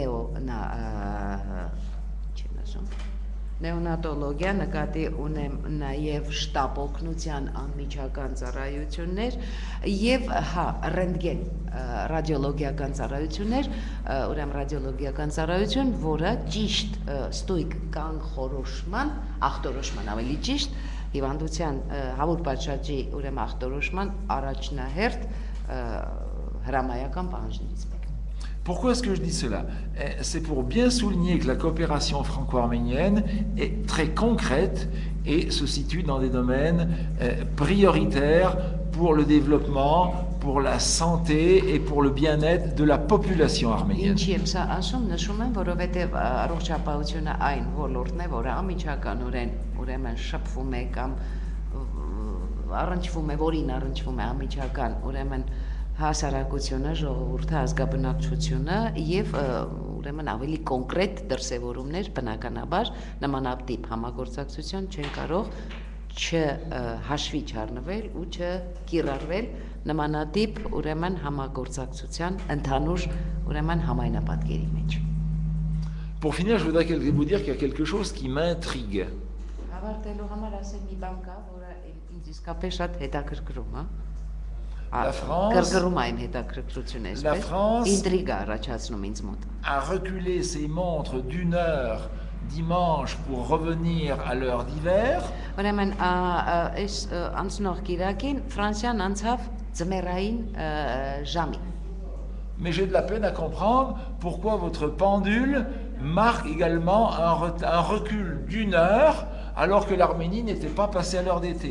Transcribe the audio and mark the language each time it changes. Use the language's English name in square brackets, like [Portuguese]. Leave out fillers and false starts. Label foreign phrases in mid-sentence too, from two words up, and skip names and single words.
[Armenian] Նեոնատոլոգիա, նկատի ունեմ նաև շտապ օգնության անմիջական ծառայություններ եւ ռենտգեն ռադիոլոգիական ծառայություններ, ուրեմն ռադիոլոգիական ծառայություն, որը ճիշտ ստույգ կանխորոշման, ախտորոշման ավելի ճիշտ հիվանդության հավուր պատշաճի ուրեմն ախտորոշման առաջնահերթ հրամայական պահանջներից մեկը [French] Pourquoi est-ce que je dis cela? C'est pour bien souligner que la coopération franco-arménienne est très concrète et se situe dans des domaines prioritaires pour le développement, pour la santé et pour le bien-être de la population arménienne. [Armenian] Ինչի եմ սա ասում, նշում եմ, որովհետև առողջապահությունը այն ոլորտն է, որը անմիջականորեն ուրեմն շփվում է կամ առնչվում է, որին առնչվում է անմիջական ուրեմն հասարակությունը, ժողովուրդը, ազգաբնակչությունը եւ ուրեմն ավելի կոնկրետ դրսևորումներ բնականաբար նմանատիպ համագործակցություն չեն կարող չհաշվի չառնվել ու չկիրառվել նմանատիպ ուրեմն համագործակցության ընդհանուր ուրեմն համայնապատկերի մեջ [French] Pour finir, je voudrais vous dire qu'il y a quelque chose qui m'intrigue. [Armenian] Ավարտելու համար ասեմ մի բան կա, որը ինձ իսկապես շատ հետաքրքրում է [French] La France a reculé ses montres d'une heure dimanche pour revenir à l'heure d'hiver. Mais j'ai de la peine à comprendre pourquoi votre pendule marque également un recul d'une heure alors que l'Arménie n'était pas passée à l'heure d'été.